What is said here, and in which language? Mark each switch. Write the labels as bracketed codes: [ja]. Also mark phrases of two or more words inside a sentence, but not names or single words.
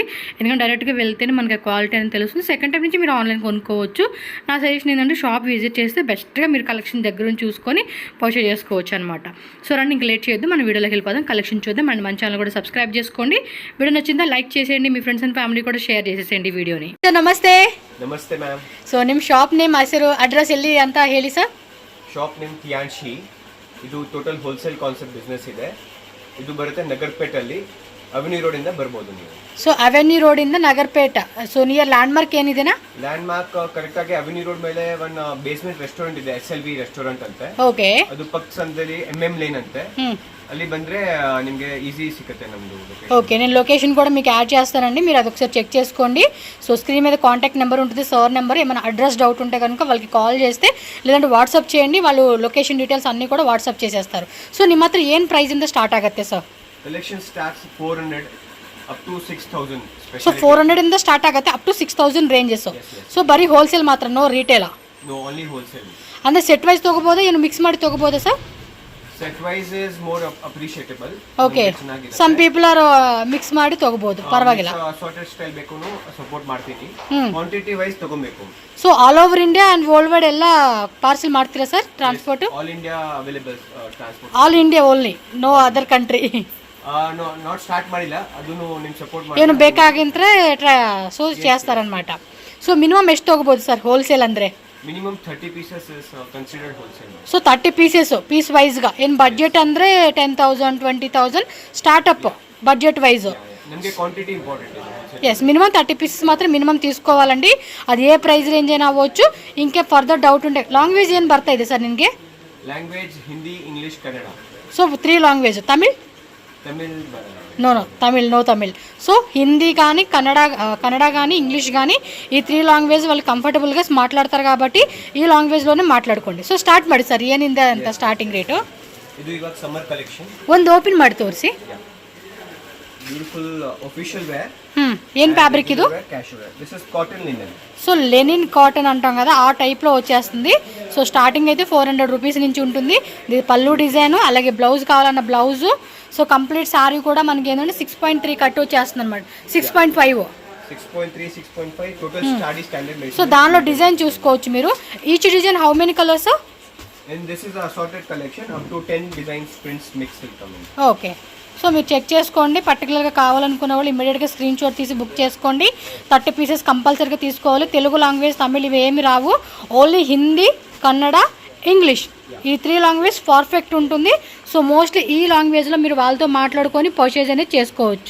[te] ఎందుకంటే డైరెక్ట్గా వెళ్తేనే మనకి క్వాలిటీ అని తెలుస్తుంది. సెకండ్ టైం నుంచి మీరు ఆన్లైన్ కొనుక్కోవచ్చు. నా సజెషన్ ఏంటంటే [en] shop visit [te] చేస్తే బెస్ట్గా మీరు కలెక్షన్ దగ్గర నుంచి చూసుకొని పర్చేజ్ చేసుకోవచ్చు అనమాట. సో రండి, ఇంక లేట్ చేయొద్దు, మన వీడియోలోకి వెళ్ళిపోదాం, కలెక్షన్ చూద్దాం. అండ్ మన ఛానల్ కూడా సబ్స్క్రైబ్ చేసుకోండి. వీడియో నచ్చిందా లైక్ చేసేయండి, మీ [en] friends and family [te] కూడా షేర్ చేసేసేయండి వీడియోని. [kn] సో ನಮಸ್ತೆ. ನಮಸ್ತೆ ಮ್ಯಾಮ್. ಸೊ ನಿಮ್ಮ [en] shop name, [kn] ಹೆಸರು, ಅಡ್ರೆಸ್ ಎಲ್ಲಿ ಅಂತ ಹೇಳಿ ಸರ್. [en] shop name [kn] ತಿಯಾನ್ಶಿ. ಇದು [en] total wholesale concept business [kn] ಇದೆ. ಇದು ಬರುತ್ತೆ ನಗರ್ಪೇಟಲ್ಲಿ, ಅವೆನ್ಯೂ ರೋಡ್ ಇಂದ ಬರ್ಬೋದು ನೀವು. ಸೊ ಅವೆನ್ಯೂ ರೋಡ್ ಇಂದ ನಗರ್ಪೇಟ. ಸೊ [en] near landmark [kn] ಏನಿದೆನಾ? [en] landmark correct [kn] ಆಗಿ ಅವೆನ್ಯೂ ರೋಡ್ ಮೇಲೆ ಒಂದು [en] basement restaurant [kn] ಇದೆ, SLV ರೆಸ್ಟೋರೆಂಟ್ ಅಂತೆ. ಓಕೆ. ಅದು ಪಕ್ಕ ಸಂದಲ್ಲಿ MM ಲೈನ್ ಅಂತೆ. ಅಲ್ಲಿ ಬಂದ್ರೆ ನಿಮಗೆ ಈಜಿ ಸಿಕ್ಕತೆ ನಮ್ದು. [te] ఓకే, నేను లొకేషన్ కూడా మీకు యాడ్ చేస్తానండి, మీరు అది ఒకసారి చెక్ చేసుకోండి. సో స్క్రీన్ మీద [en] contact number [te] ఉంటుంది, సార్ నెంబర్. ఏమైనా [en] address doubt [te] ఉంటే కనుక వాళ్ళకి కాల్ చేస్తే, లేదంటే వాట్సాప్ చేయండి, వాళ్ళు [en] location details [te] అన్నీ కూడా వాట్సాప్ చేసేస్తారు. [kn] ಸೊ ನಿಮ್ಮ ಹತ್ರ ಏನು ಪ್ರೈಸಿಂದ ಸ್ಟಾರ್ಟ್ ಆಗುತ್ತೆ ಸರ್? [en] collection starts 400 up to 6000. [kn] ಸೊ 400 ಇಂದ ಸ್ಟಾರ್ಟ್ ಆಗುತ್ತೆ [en] up to [kn] 6000 ರೇಂಜಸ್. ಸೊ ಬರೀ ಹೋಲ್ಸೇಲ್ ಮಾತ್ರ, [en] no retail? No, only wholesale. [kn] ಅಂದ್ರೆ [en] set wise [kn] ತಗೋಬೋದಾ, ಏನು ಮಿಕ್ಸ್ ಮಾಡಿ ತಗೋಬೋದಾ ಸರ್? [en] Set wise is more appreciable. Okay. Some people are mix [kn] ಮಾಡಿ ತಗೋಬಹುದು, ಪರವಾಗಿಲ್ಲ. [en] Assorted style [kn] ಬೇಕೂನು ಸಪೋರ್ಟ್ ಮಾಡ್ತೀನಿ. [en] quantity wise [kn] ತಗೋಬೇಕು. ಸೊ [en] all over India and worldwide [kn] ಎಲ್ಲ ಪಾರ್ಸಲ್ ಮಾಡ್ತೀರಾ ಸರ್ ಟ್ರಾನ್ಸ್ಪೋರ್ಟ್? [en] All India available transport. All India only, no other country? No, not start [kn] ಮಾಡಿಲ್ಲ, ಅದನ್ನು ನಿಮ್ಮ ಸಪೋರ್ಟ್ ಮಾಡಿ ಏನು ಬೇಕಾಗಿಂದ್ರೆ ಸೊ చేస్తారన్నమాట. ಸೊ ಮಿನಿಮಮ್ ಎಷ್ಟು ತಗೋಬಹುದು ಸರ್ ಹೋಲ್ಸೇಲ್ ಅಂದ್ರೆ? ಮಿನಿಮಮ್ 30 pieces is considered wholesale. ಸೊ 30 [en] pieces piece wise [kn] ಏನು ಬಡ್ಜೆಟ್ ಅಂದರೆ 10,000 20,000 [en] startup budget wise. [kn] ನಮಗೆ ಕ್ವಾಂಟಿಟಿ ಇಂಪಾರ್ಟೆಂಟ್ ಇದೆ. [te] ఎస్, మినిమం 30 పీసెస్ మాత్రం మినిమం తీసుకోవాలండి. అది ఏ ప్రైస్ రేంజ్ అయినా అవ్వచ్చు. ఇంకే [en] further doubt [te] ఉంటే లాంగ్వేజ్ [kn] ಏನು ಬರ್ತಾ ಇದೆ ಸರ್ ನಿಮಗೆ? ಲ್ಯಾಂಗ್ವೇಜ್ ಹಿಂದಿ, ಇಂಗ್ಲಿಷ್, ಕನ್ನಡ. [te] సో 3 లాంగ్వేజ్. తమిళ్? తమిళ్ నో తమిళ్, నో తమిళ్. సో హిందీ కానీ కన్నడ కానీ ఇంగ్లీష్ కానీ ఈ 3 లాంగ్వేజ్ వాళ్ళు ಕಂಫರ್ಟಬಲ್గా మాట్లాడతారు కాబట్టి ఈ లాంగ్వేజ్లోనే ಮಾತಾಡ್ಕೊಳ್ಳಿ. [kn] ಸೊ ಸ್ಟಾರ್ಟ್ ಮಾಡಿ ಸರ್, ಏನಿಂದ ಅಂತ [en] starting rate? [kn] ಇದು ಇವಾಗ [en] summer collection. [kn] ಒಂದು ಓಪನ್ ಮಾಡಿ ತೋರಿಸಿ. [en] Beautiful official wear. [te] ಏನು ఫ్యాబ్రిక్ ఇది? [en] Casual. This is cotton linen. [te] సో [en] linen cotton [te] అంటాం కదా, ఆ టైప్లో వచ్చేస్తుంది. సో స్టార్టింగ్ అయితే 400 రూపీస్ నుంచి ఉంటుంది. ఇది పళ్ళు డిజైన్, అలాగే బ్లౌజ్ కావాలన్న బ్లౌజు. సో [en] complete saree [te] కూడా మనకి ఏంటంటే 6.3 కట్ వచ్చేస్తుంది అనమాట, 6.5. [en] 6.3 6.5 total study standard material. [te] సో దానిలో డిజైన్ చూసుకోవచ్చు మీరు. [en] each design how many colours? and this is a assorted collection, up to 10 designs, prints mix will come in. [te] ఓకే. సో మీరు చెక్ చేసుకోండి. పర్టికులర్గా కావాలనుకున్న వాళ్ళు ఇమీడియట్గా [en] screenshot [te] తీసి బుక్ చేసుకోండి. 30 పీసెస్ కంపల్సరీగా తీసుకోవాలి. తెలుగు లాంగ్వేజ్, తమిళ్ ఇవి ఏమి రావు. ఓన్లీ హిందీ, కన్నడ, ఇంగ్లీష్ ఈ 3 లాంగ్వేజ్ పర్ఫెక్ట్ ఉంటుంది. సో మోస్ట్లీ ఈ లాంగ్వేజ్లో మీరు వాళ్ళతో మాట్లాడుకొని పర్చేజ్ అనేది చేసుకోవచ్చు.